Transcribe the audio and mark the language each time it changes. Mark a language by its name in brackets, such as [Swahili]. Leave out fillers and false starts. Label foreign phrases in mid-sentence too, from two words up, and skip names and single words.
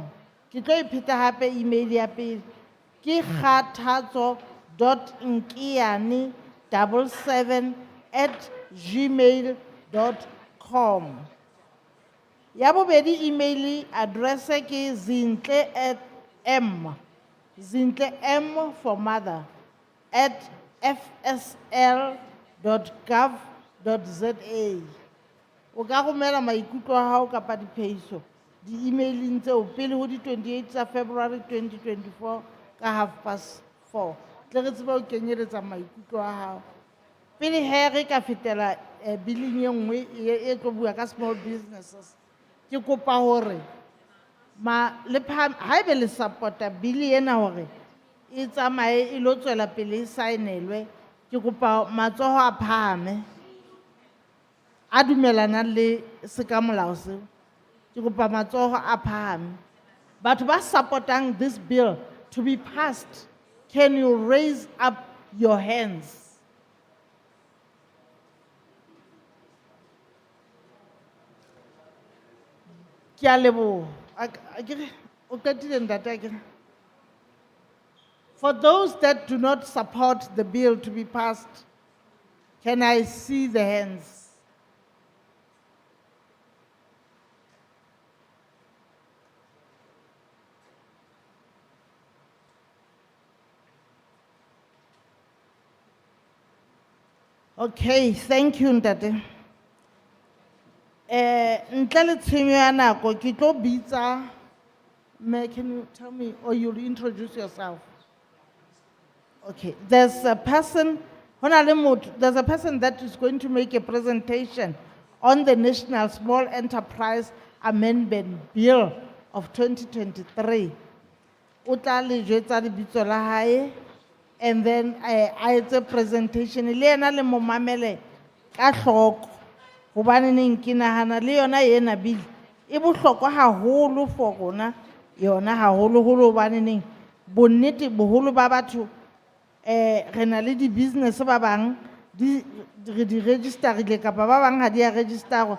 [Southern Sotho] Ke tlo ipheta hape email ya pele ke kgathatso.nkeane 77@gmail.com. Ya bobedi [English] email address [Southern Sotho] ke zintle [English] M for mother [Southern Sotho] @fsl.gov.za. O ka romela maikutlo a hao kapa diphehiso di emailing tseo pele ho di 28 tsa February 2024 ka 4:30. Tle re tsebe ho kenyeletsa maikutlo a hao. Pele he re ka fetela billing e nngwe e tlo bua ka [English] small businesses. [Southern Sotho] Ke kopa hore le haebe le supporta bill ena hore e tsamaye e lo tswela pele e saenelwe, ke kopa matsoho a phahame a dumelana le seka molao seo. Ke kopa matsoho a phahame. Batho ba supportang [English] this bill to be passed, can you raise up your hands? [Southern Sotho] Ke a leboha. [English] For those that do not support the bill to be passed, can I see the hands? Okay, thank you, [Southern Sotho] Ntate. Ntle le tshenyo ya nako, ke tlo bitsa. [English] Can you tell me, or you'll introduce yourself? Okay, there's a person that is going to make a presentation on the National Small Enterprise Amendment Bill of 2023. [Southern Sotho] O tla le jwetsa lebitso la hae, [English] and then [Southern Sotho] a etse presentation, le yena le mo mamele ka hloko. Hobaneng ke nahana le yona ena bill e bohlokwa haholo for rona, yona haholoholo hobaneng bonnete boholo ba batho re na le di-business ba bang re di registerile kapa ba bang ha di a registerwa.